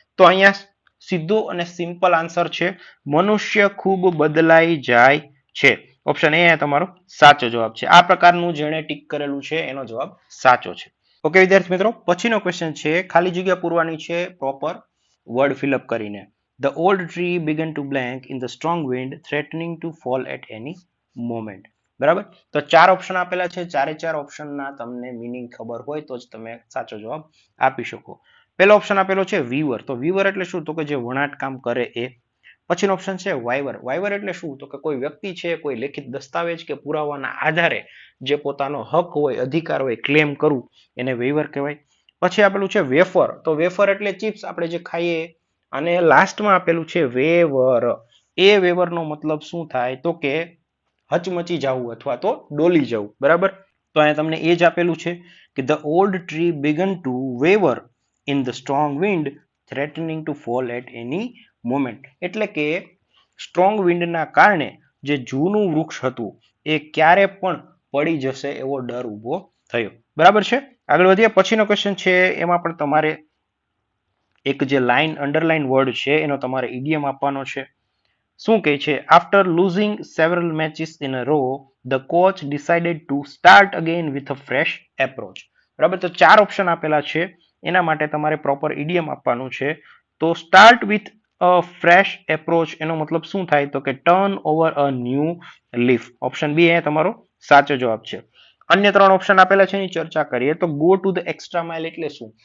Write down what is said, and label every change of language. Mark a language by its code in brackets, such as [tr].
[gu] તો અહીંયા સીધો અને સિમ્પલ આન્સર છે મનુષ્ય ખૂબ બદલાઈ જાય છે. ઓપ્શન એ તમારો સાચો જવાબ છે. આ પ્રકારનું જેણે ટીક કરેલું છે એનો જવાબ સાચો છે. ઓકે વિદ્યાર્થી મિત્રો, પછીનો ક્વેશ્ચન છે ખાલી જગ્યા પૂરવાની છે પ્રોપર વર્ડ ફિલઅપ કરીને. [en] The old tree began to blank in the strong wind, threatening to fall at any moment. [gu] બરાબર, તો 4 ઓપ્શન આપેલા છે. 4 ઓપ્શનના તમને મીનિંગ ખબર હોય તો જ તમે સાચો જવાબ આપી શકો. પહેલો ઓપ્શન આપેલો છે વીવર. તો વીવર એટલે શું? તો કે જે વણાટ કામ કરે એ. પછીનો ઓપ્શન છે વાઇવર. વાઇવર એટલે શું? તો કે કોઈ વ્યક્તિ છે, કોઈ લેખિત દસ્તાવેજ કે પુરાવાના આધારે જે પોતાનો હક હોય, અધિકાર હોય ક્લેમ કરવું એને વેવર કહેવાય. પછી આપેલું છે વેફર. તો વેફર એટલે ચિપ્સ આપણે જે ખાઈએ. અને લાસ્ટમાં આપેલું છે વેવર. એ વેવરનો મતલબ શું થાય? તો કે હચમચી જવું અથવા તો ડોલી જવું. બરાબર, તો અહીંયા તમને એ જ આપેલું છે કે [en] The old tree began to waver in the strong wind, threatening to fall at any moment. [gu] એટલે કે સ્ટ્રોંગ વિન્ડના કારણે જે જૂનું વૃક્ષ હતું એ ક્યારે પણ પડી જશે એવો ડર ઊભો થયો. બરાબર છે. આગળ વધીએ. પછીનો ક્વેશ્ચન છે એમાં પણ તમારે એક જે લાઈન અંડરલાઈન વર્ડ છે એનો તમારે ઇડિયમ આપવાનો છે. શું કહે છે? [en] After losing several matches in a row, the coach decided to start again with a fresh approach. [gu] બરાબર, તો 4 ઓપ્શન આપેલા છે. એના માટે તમારે પ્રોપર ઇડિયમ આપવાનું છે. તો [en] start with a fresh approach [gu] એનો મતલબ શું થાય? તો કે [en] Turn over a new leaf. [gu] Option B એ તમારો સાચો જવાબ છે. અન્ય 3 ઓપ્શન આપેલા છે એની ચર્ચા કરીએ. તો [en] go to the extra mile [gu] એટલે શું?